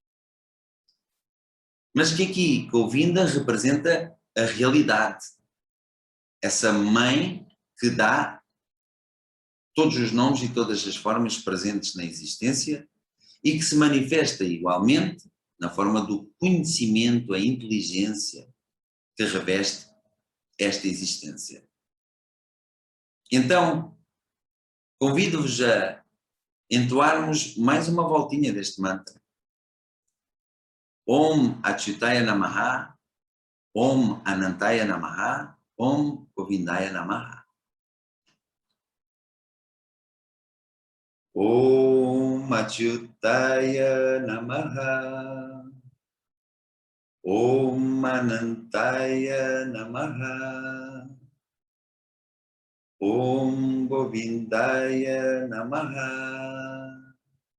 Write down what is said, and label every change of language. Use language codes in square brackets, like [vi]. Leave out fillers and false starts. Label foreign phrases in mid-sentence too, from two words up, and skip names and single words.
[pt] mas que aqui Govinda representa a realidade, essa mãe que dá todos os nomes e todas as formas presentes na existência e que se manifesta igualmente na forma do conhecimento, a inteligência que reveste esta existência. Então, convido-vos a entoarmos mais uma voltinha deste mantra. [sa] Om Achyutaya Namaha, Om Anantaya Namaha, Om Govindaya Namaha. Om Achyutaya Namaha, Om Anantaya Namaha, Om Govindaya Namaha.